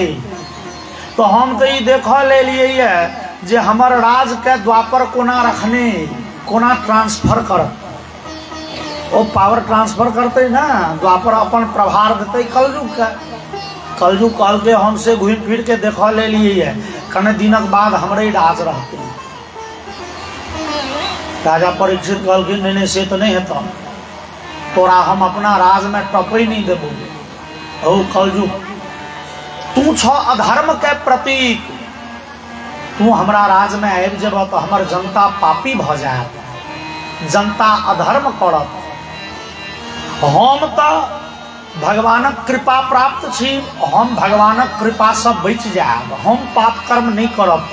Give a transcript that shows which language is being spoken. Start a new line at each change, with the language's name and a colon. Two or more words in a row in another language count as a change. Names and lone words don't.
Maithili: तो हम तो ये देख ले लिए जे हमर राज के द्वापर कोना रखने, कोना ट्रांसफर कर, वो पावर ट्रांसफर करते ना, द्वापर अपन प्रभार देते कलयुग का। कलयुग कहल के हमसे घूम फिर के देख ले लिए है, कने दिनक बाद हमरे राज रहते। राजा परीक्षित कहल के नहीं से तो नहीं है, तोरा हम अपना राज में टपई नहीं देबो। ओ कलयुग तू छ अधर्म के प्रतीक, तू हमरा राज में आबि जेब तो हमर जनता पापी भ जायत, जनता अधर्म करत। हम तो भगवानक कृपा प्राप्त छी, हम भगवानक कृपा से बच जायब, हम पाप कर्म नहीं करब।